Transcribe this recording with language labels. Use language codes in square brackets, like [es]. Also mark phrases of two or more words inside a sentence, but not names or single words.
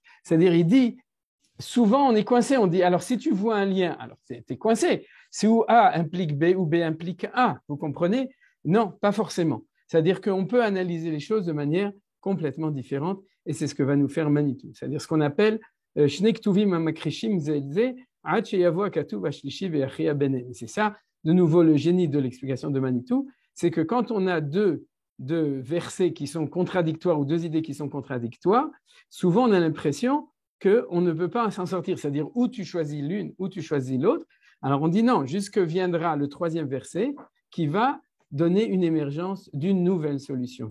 [fr] C'est-à-dire, il dit, souvent on est coincé, on dit, alors si tu vois un lien, alors tu es coincé. C'est où A implique B ou B implique A, vous comprenez? Non, pas forcément. C'est-à-dire qu'on peut analyser les choses de manière complètement différente et c'est ce que va nous faire Manitou. C'est-à-dire ce qu'on appelle [he] שני כתובים המכחישים זה את זה, עד שיבוא הכתוב השלישי ויכריע ביניהם. [fr] C'est ça, de nouveau, le génie de l'explication de Manitou, c'est que quand on a deux versets qui sont contradictoires ou deux idées qui sont contradictoires, souvent on a l'impression qu'on ne peut pas s'en sortir, c'est-à-dire ou tu choisis l'une ou tu choisis l'autre. Alors on dit non, jusque viendra le troisième verset qui va donner une émergence d'une nouvelle solution.